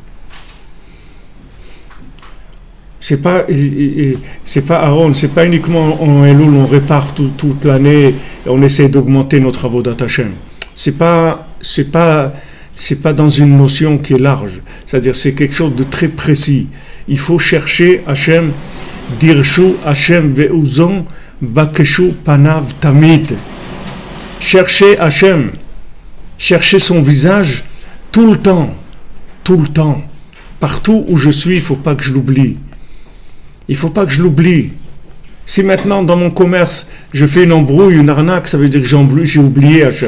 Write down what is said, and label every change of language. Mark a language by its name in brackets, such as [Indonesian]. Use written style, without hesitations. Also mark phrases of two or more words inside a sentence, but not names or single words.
[French] C'est pas Aaron, c'est pas uniquement en Elul, on répare toute l'année et on essaie d'augmenter notre [Hebrew] עבודת השם. [French] C'est pas dans une notion qui est large. C'est-à-dire c'est quelque chose de très précis. Il faut chercher Hashem, [Hebrew] דרשו השם ועוזו בקשו פניו תמיד. [French] Chercher Hashem, chercher son visage tout le temps. Partout où je suis, il ne faut pas que je l'oublie. Il ne faut pas que je l'oublie. Si maintenant, dans mon commerce, je fais une embrouille, une arnaque, ça veut dire que j'ai oublié Hachem.